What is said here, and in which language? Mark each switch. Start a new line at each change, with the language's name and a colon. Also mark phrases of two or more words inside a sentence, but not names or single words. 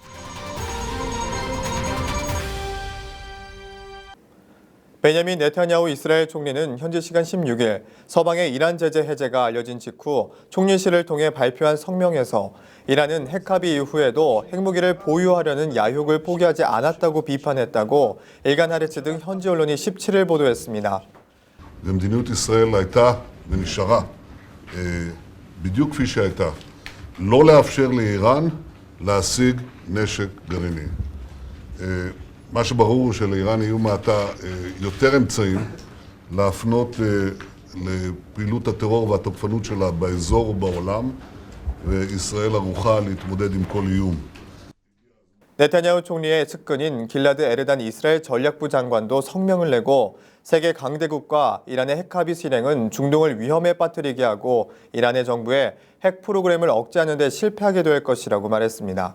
Korean: 베냐민 네타냐후 이스라엘 총리는 현지 시간 16일 서방의 이란 제재 해제가 알려진 직후 총리실을 통해 발표한 성명에서 이란은 핵합의 이후에도 핵무기를 보유하려는 야욕을 포기하지 않았다고 비판했다고 일간 하레츠 등 현지 언론이 17일 보도했습니다.
Hebrew: ומדיניות ישראל הייתה ונשארה בדיוק כפי שהייתה, לא לאפשר לאיראן להשיג נשק גרעיני. מה שברור הוא שלאיראן יהיו מעתה יותר אמצעים להפנות לפעילות הטרור והתוקפנות שלה באזור ובעולם, וישראל ערוכה להתמודד עם כל איום.
Korean: 네타냐후 총리의 측근인 길라드 에르단 이스라엘 전략부 장관도 성명을 내고 세계 강대국과 이란의 핵합의 실행은 중동을 위험에 빠뜨리게 하고 이란의 정부의 핵 프로그램을 억제하는 데 실패하게 될 것이라고 말했습니다.